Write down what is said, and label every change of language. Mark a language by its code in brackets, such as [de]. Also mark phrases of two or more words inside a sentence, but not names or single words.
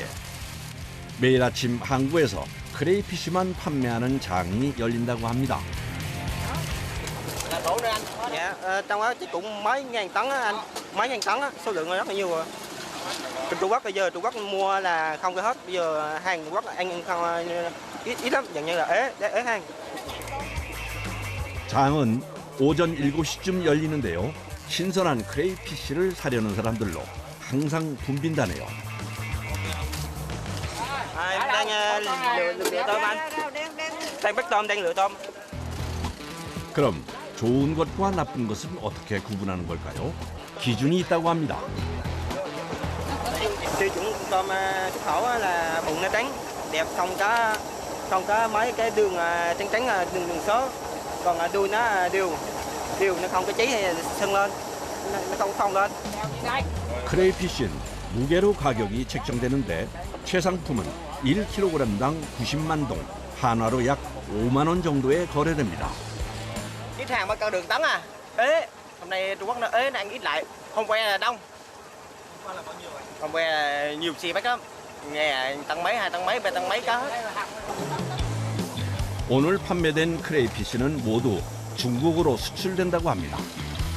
[ko] 매일 아침 항구에서 크레이피쉬만 판매하는 장이 열린다고 합니다. [vi] Dạ, trong đó chắc cũng mấy ngàn tấn á anh, mấy ngàn tấn á, số lượng rất là nhiều rồi. Trên Trung Quốc bây giờ Trung Quốc mua là không có hết, bây giờ hàng Trung Quốc ăn không ít lắm, dường như là ế hàng. [ko] 장은 오전 7시쯤 열리는데요. 신선한 크레이피쉬를 사려는 사람들로 항상 붐빈다네요. [vi] Em đang lựa tôm anh. Đang bắt tôm, đang lựa tôm. [ko] 그럼 좋은 것과 나쁜 것은 어떻게 구분하는 걸까요? 기준이 있다고 합니다. [vi] Tiêu chuẩn tôm xuất khẩu là bụng nó trắng, đẹp, không có mấy cái đường trắng trắng đường số. Còn đuôi nó đều, nó không có cháy hay sưng lên, nó không lên. [ko] 크레이피쉬는 무게로 가격이 책정되는데 최상품은 1kg당 90만 동, 한화로 약 5만 원 정도에 거래됩니다. [vi] Ít hàng mà cao đường tấn à? Ế. Hôm nay Trung Quốc nó ế nó ăn ít lại. Hôm qua là đông. Hôm qua là nhiều xì bách lắm. Nghe tăng mấy, 2 tăng mấy, 3 tăng mấy có hết. [ko] 오늘 판매된 크레이피쉬는 모두 중국으로 수출된다고 합니다.